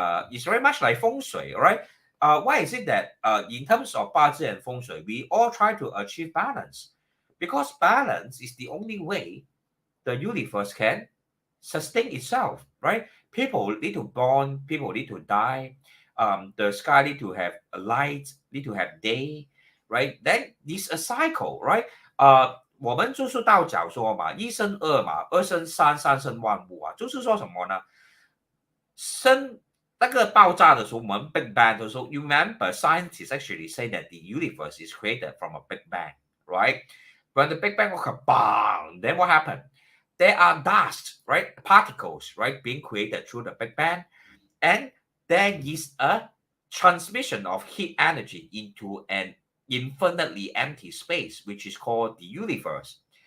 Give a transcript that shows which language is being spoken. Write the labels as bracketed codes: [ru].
[en] It's very much like feng shui, right? Why is it that in terms of Bazi and feng shui, we all try to achieve balance? Because balance is the only way the universe can sustain itself, right? People need to born, people need to die. The sky need to have a light, need to have day, right? Then it's a cycle, right? [zh] 我们就是道教说嘛，一生二嘛，二生三，三生万物啊，就是说什么呢？生那个爆炸的时候，我们 Big Bang 的时候 [en] you remember scientists actually say that the universe is created from a Big Bang, right? When the Big Bang occurred, bang, then what happened? There are dust, right? Particles, right, being created through the Big Bang. And there is a transmission of heat energy into an infinitely empty space, which is called the universe.